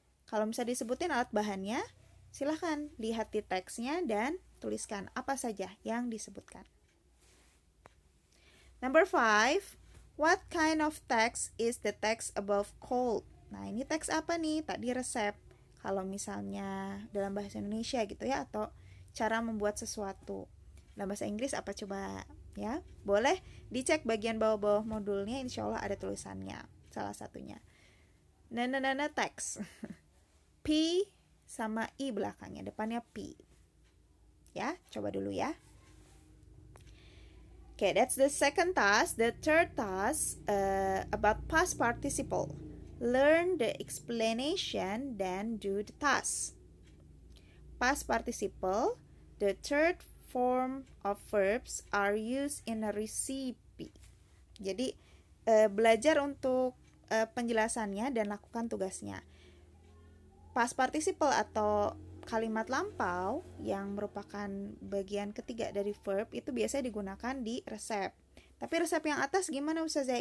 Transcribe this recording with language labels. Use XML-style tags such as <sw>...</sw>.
<id>Kalau bisa disebutin alat bahannya, silahkan lihat di teksnya dan tuliskan apa saja yang disebutkan.</id> <en>Number 5, what kind of text is the text above called?</en> <id>Nah, ini teks apa nih? Tadi resep. Kalau misalnya dalam bahasa Indonesia gitu ya, atau cara membuat sesuatu. Dalam bahasa Inggris apa coba ya? Boleh dicek bagian bawah-bawah modulnya, insya Allah ada tulisannya. Salah satunya. Nana teks. P sama I belakangnya, depannya P. Ya, coba dulu ya.</id> <en>Okay, that's the second task. The third task about past participle. Learn the explanation, then do the task. Past participle, the third form of verbs are used in a recipe.</en> <id>Jadi belajar untuk penjelasannya dan lakukan tugasnya. Past participle atau kalimat lampau yang merupakan bagian ketiga dari verb itu biasanya digunakan di resep. Tapi resep yang atas gimana Ustazah?</id>